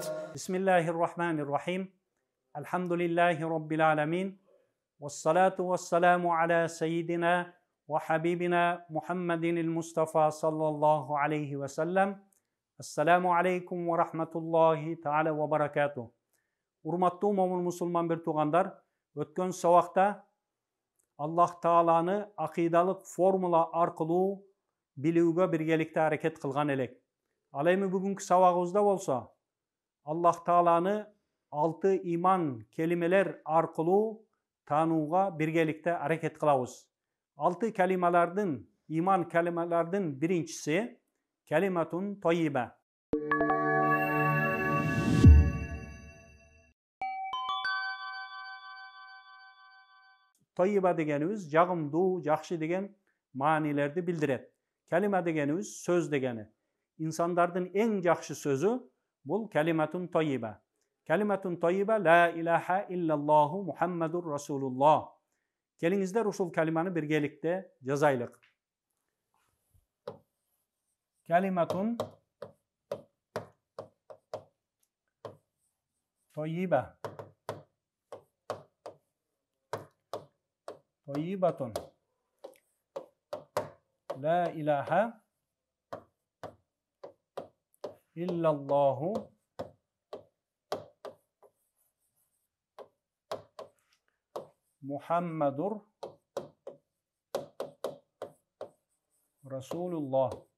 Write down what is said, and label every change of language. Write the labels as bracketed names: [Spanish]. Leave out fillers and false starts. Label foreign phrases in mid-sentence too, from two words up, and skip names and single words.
[Arabic] بسم الله الرحمن الرحيم. الحمد لله رب العالمين، والصلاة والسلام على سيدنا وحبيبنا محمد المصطفى صلى الله عليه وسلم. السلام عليكم ورحمة الله تعالى وبركاته. [Kyrgyz] Урматтуу момун мусулман бир туугандар, өткөн сабакта Аллах Тааланы акыйдалык формула аркылуу билүүгө биргеликте аракет кылган элек. Ал эми бүгүнкү сабагыбызда болсо Аллах Тааланы 6 иман келимелер аркылуу таанууга биргеликте аракет кылабыз. 6 калималардын, иман калималардын биринчиси [Arabic] كلمة طيبة. [Kyrgyz] Тайиба дегенибиз жагымдуу, жакшы деген маанилерде билдирет. Калима дегенибиз сөз дегени. Инсандардын эң жакшы сөзү бул [Arabic] كلمة طيبة. كلمة طيبة لا إله إلا الله محمد رسول الله. [Kyrgyz] Келиңиздер ушул калиманы биргеликте жазалык. [Arabic] كلمة طيبة. طيبة لا إله إلا الله محمد رسول الله.